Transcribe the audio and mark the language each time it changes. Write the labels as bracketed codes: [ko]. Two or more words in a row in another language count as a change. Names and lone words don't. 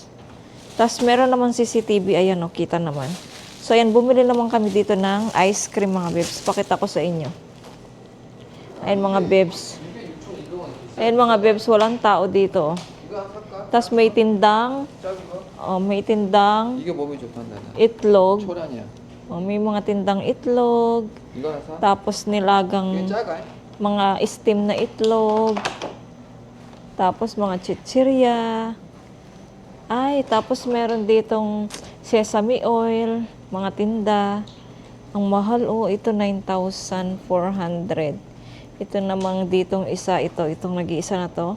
[tl] Tapos meron naman CCTV, ayan oh, kita naman. So ayan, bumili naman kami dito ng ice cream mga bebs. Pakita ko sa inyo. Ayan mga bebs. Ayan mga bebs, walang tao dito. Tapos may tindang [ko] 이게 몸에 좋단다. [tl] itlog. [ko] 초란이야. [tl] May mga tindang itlog. [ko] 이거나 사. [tl] Tapos nilagang [ko] 이게 작아. [tl] mga steam na itlog. Tapos mga chichirya. Ay, tapos meron ditong [en] sesame oil, [tl] mga tinda. Ang mahal ito 9,400. Ito namang ditong isa, itong nag-iisa na to.